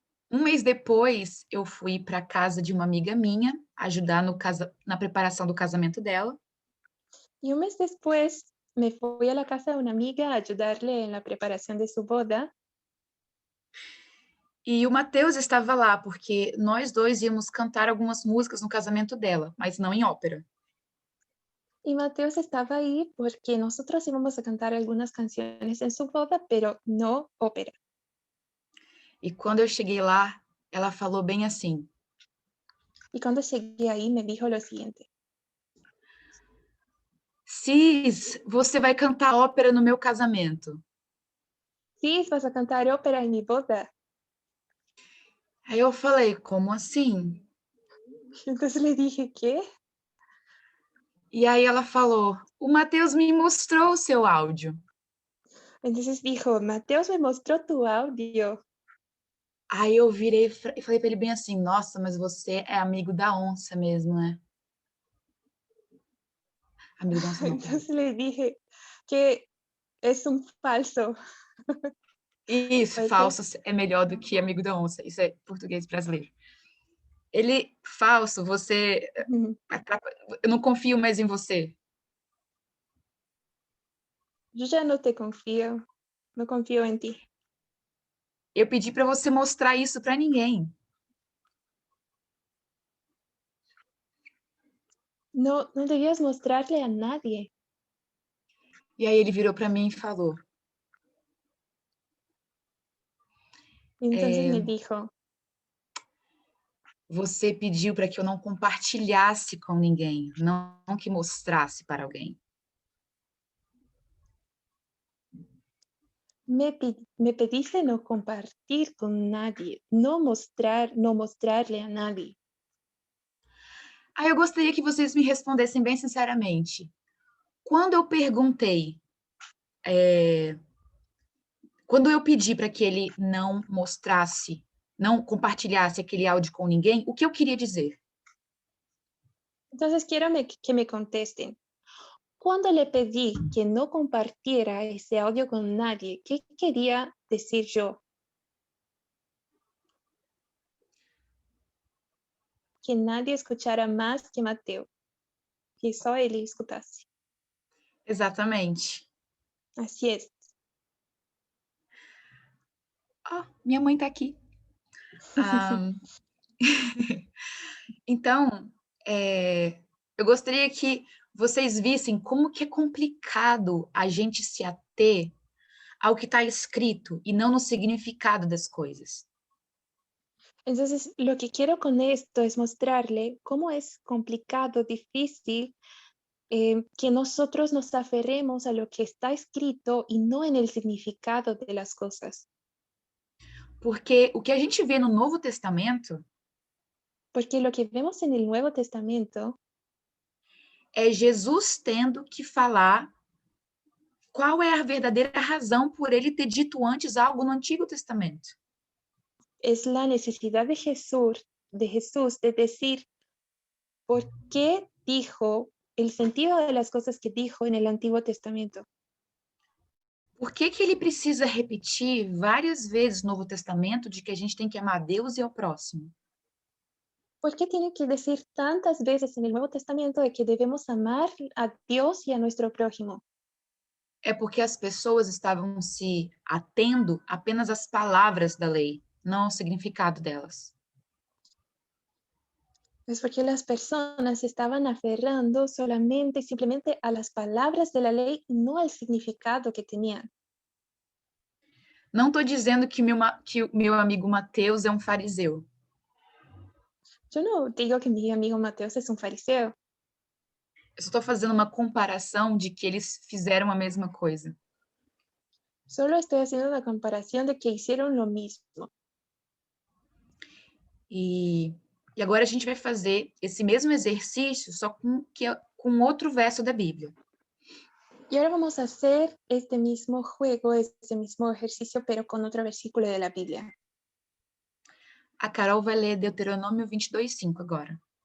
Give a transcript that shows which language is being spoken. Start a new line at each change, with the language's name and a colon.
Portuguese: Um mês depois, eu fui para a casa de uma amiga minha, ajudar na preparação do casamento dela.
Spanish: Y un mes después me fui a la casa de una amiga a ayudarle en la preparación de su boda.
Portuguese: E o Matheus estava lá, porque nós dois íamos cantar algumas músicas no casamento dela, mas não em ópera.
Spanish: Y Mateos estaba ahí porque nosotros íbamos a cantar algunas canciones en su boda, pero no ópera.
Portuguese: E quando eu cheguei lá, ela falou bem assim:
Spanish: Y cuando llegué ahí me dijo lo siguiente:
Portuguese: Cis, você vai cantar ópera no meu casamento.
Spanish: sí, vas a cantar ópera en mi boda.
Portuguese: Aí eu falei, como assim?
Spanish: Entonces le dije, ¿qué?
Portuguese: E aí ela falou, o Matheus me mostrou o seu áudio.
Spanish: Entonces dijo, Mateos me mostró tu audio.
Portuguese: Aí eu virei e falei pra ele bem assim, nossa, mas você é amigo da onça mesmo, né? Amigo da onça não, perdão.
Spanish: Entonces le dije que es un falso.
Portuguese: Isso,
Spanish: Puede ser.
Portuguese: falso é melhor do que amigo da onça. Isso é português brasileiro. Ele, falso, você... Eu não confio mais em você.
Spanish: Yo ya no te confío, no confío en ti.
Portuguese: Eu pedi pra você mostrar isso pra ninguém.
Spanish: No, no debías mostrarle a nadie.
Portuguese: E aí ele virou pra mim e falou,
Spanish: Entonces me dijo,
Portuguese: você pediu para que eu não compartilhasse com ninguém, não que mostrasse para alguém.
Spanish: me pediste no compartir con nadie, no mostrarle a nadie.
Portuguese: Aí eu gostaria que vocês me respondessem bem sinceramente. Quando eu perguntei, quando eu pedi para que ele não mostrasse, não compartilhasse aquele áudio com ninguém, o que eu queria dizer?
Spanish: Entonces quiero que me contesten. Cuando le pedí que no compartiera ese audio con nadie, ¿qué quería decir yo? Que nadie escuchara más que Mateo,
Portuguese: que só ele escutasse. Exatamente.
Spanish: Así es.
Portuguese: Minha mãe está aqui. Então, eu gostaria que vocês vissem como que é complicado a gente se ater ao que está escrito e não no significado das coisas.
Spanish: Entonces, lo que quiero con esto es mostrarle cómo es complicado, difícil, que nosotros nos aferremos a lo que está escrito y no en el significado de las cosas.
Portuguese: Porque o que a gente vê no Novo Testamento
Spanish: Porque lo que vemos en el Nuevo Testamento
Portuguese: é Jesus tendo que falar qual é a verdadeira razão por ele ter dito antes algo no Antigo Testamento.
Spanish: es la necesidad de Jesús de decir por qué dijo el sentido de las cosas que dijo en el Antiguo Testamento.
Portuguese: Por que que ele precisa repetir várias vezes no Novo Testamento de que a gente tem que amar a Deus e ao próximo?
Spanish: ¿Por qué tiene que decir tantas veces en el Nuevo Testamento de que debemos amar a Dios y a nuestro prójimo?
Portuguese: É porque as pessoas estavam se atendo apenas às palavras da lei, não ao significado delas.
Spanish: Es porque las personas se estaban aferrando solamente y simplemente a las palabras de la ley, no al significado que tenían.
Portuguese: Não estou dizendo que o meu amigo Mateus é um fariseu.
Spanish: Yo no digo que mi amigo Mateos es un fariseo,
Portuguese: Eu só estou fazendo uma comparação de que eles fizeram a mesma coisa.
Spanish: solo estoy haciendo una comparación de que hicieron lo mismo.
Portuguese: E agora a gente vai fazer esse mesmo exercício, só com outro verso da Bíblia.
Spanish: Y ahora vamos a hacer este mismo juego, este mismo ejercicio, pero con otro versículo de la Biblia.
Portuguese: A Carol vai ler Deuteronômio 22:5 agora.